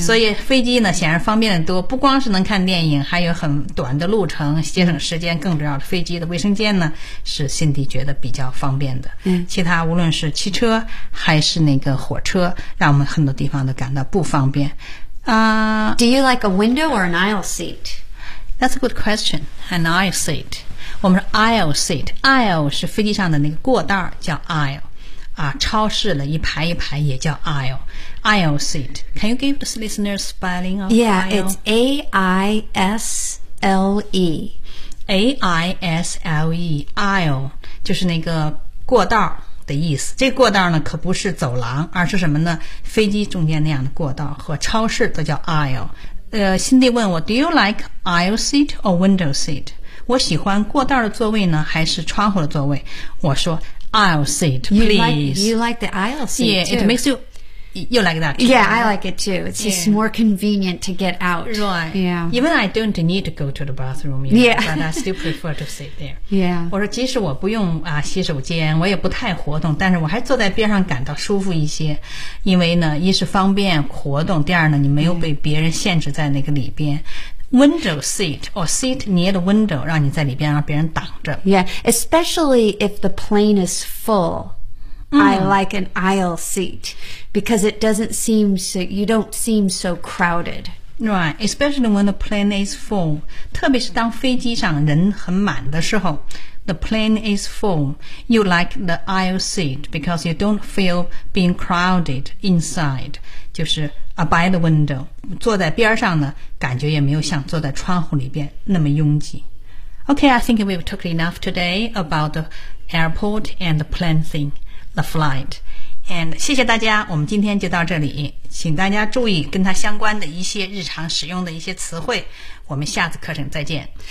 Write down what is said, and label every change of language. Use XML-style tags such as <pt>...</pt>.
<zh>所以飞机呢显然方便得多，不光是能看电影，还有很短的路程，节省时间。更重要的，飞机的卫生间呢是辛迪觉得比较方便的。其他无论是汽车还是那个火车，让我们很多地方都感到不方便。</zh> <en>Do you like a window or an aisle seat? That's a good question. An aisle seat.</en> <zh>我们说 aisle seat, aisle 是飞机上的那个过道叫 aisle, 啊，超市的一排一排也叫 aisle, aisle seat.</zh> <en>Can you give the listeners spelling of aisle? Yeah, it's A-I-S-L-E.</en> <zh>A-I-S-L-E, aisle, 就是那个过道的意思。这个过道呢可不是走廊，而是什么呢？飞机中间那样的过道和超市都叫 aisle。 Cindy 问我 ,</zh> <en>do you like aisle seat or window seat?</en> <zh>我喜欢过道的座位呢还是窗户的座位，我说</zh> <en>aisle seat please. You like the aisle seat. Yeah, too. It makes you like that too. Yeah, I like it too. It's just more convenient to get out. Right. Yeah. Even I don't need to go to the bathroom, you know, but I still prefer to sit there. Yeah.</en> <zh>我说即使我不用啊洗手间，我也不太活动，但是我还坐在边上感到舒服一些，因为呢一是方便活动，第二呢你没有被别人限制在那个里边。</zh> <en>Window seat or seat near the window,</en> <zh>让你在里边让别人挡着。</zh> <en>Yeah, especially if the plane is full,I like an aisle seat because it doesn't seem so, you don't seem so crowded. Right, especially when the plane is full.</en> <zh>特别是当飞机上人很满的时候</zh> <en>the plane is full. You like the aisle seat because you don't feel being crowded inside.</en> <zh>就是by the window, 坐在边上呢感觉也没有像坐在窗户里边那么拥挤。</zh> <en>Okay, I think we've talked enough today about the airport and the plane thing, the flight.</en> <zh>And 谢谢大家，我们今天就到这里，请大家注意跟它相关的一些日常使用的一些词汇，我们下次课程再见。</zh>